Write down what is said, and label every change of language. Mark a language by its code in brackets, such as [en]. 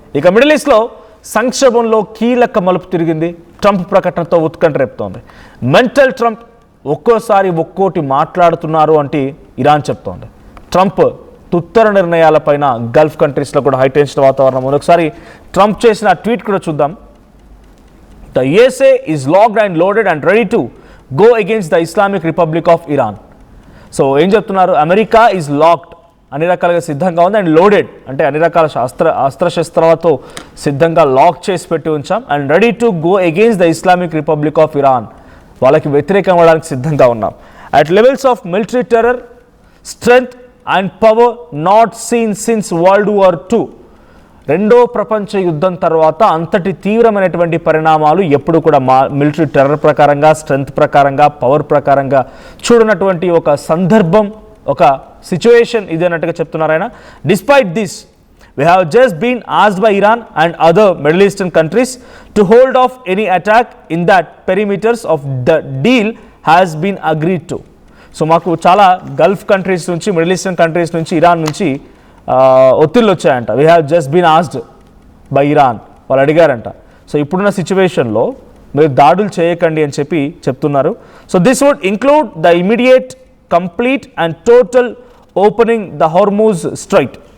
[te] ఇక మిడిల్ ఈస్ట్లో సంక్షోభంలో కీలక మలుపు తిరిగింది. ట్రంప్ ప్రకటనతో ఉత్కంఠ రేపుతోంది. మెంటల్ ట్రంప్ ఒక్కోసారి ఒక్కోటి మాట్లాడుతున్నారు అంటే ఇరాన్ చెప్తోంది. ట్రంప్ తుత్తర నిర్ణయాలపైన గల్ఫ్ కంట్రీస్లో కూడా హైటెన్షన్ వాతావరణం ఉంది. ఒకసారి ట్రంప్ చేసిన ట్వీట్ కూడా చూద్దాం. [en] The USA is locked and loaded and ready to go against the Islamic Republic of Iran. [te] So ఏం చెప్తున్నారు? అమెరికా [en] is locked, [te] అన్ని రకాలుగా సిద్ధంగా ఉంది, [en] and loaded [te] అంటే అన్ని రకాల అస్త్రశస్త్రాలతో సిద్ధంగా లాక్ చేసి పెట్టి ఉంచాం, [en] and ready to go against the Islamic Republic of Iran, [te] వాళ్ళకి వ్యతిరేకం అవ్వడానికి సిద్ధంగా ఉన్నాం. [en] At levels of military terror, strength and power not seen since World War II. [te] రెండో ప్రపంచ యుద్ధం తర్వాత అంతటి తీవ్రమైనటువంటి పరిణామాలు ఎప్పుడు కూడా మిలిటరీ టెర్రర్ ప్రకారంగా, స్ట్రెంగ్త్ ప్రకారంగా, పవర్ ప్రకారంగా చూడనటువంటి ఒక సందర్భం, ఒక సిచ్యువేషన్ ఇది అన్నట్టుగా చెప్తున్నారు ఆయన. [en] Despite this, we have just been asked by Iran and other Middle Eastern countries to hold off any attack in that perimeters of the deal has been agreed to. [te] So మాకు చాలా Gulf countries నుంచి, middle eastern countries నుంచి, Iran నుంచి ఒత్తిళ్ళు వచ్చాయంట. [en] we have just been asked by Iran, [te] వాళ్ళు అడిగారంట. So ఇప్పుడున్న సిచ్యువేషన్లో మీరు దాడులు చేయకండి అని చెప్పి చెప్తున్నారు. [en] So this would include the immediate, complete and total opening the Hormuz strait.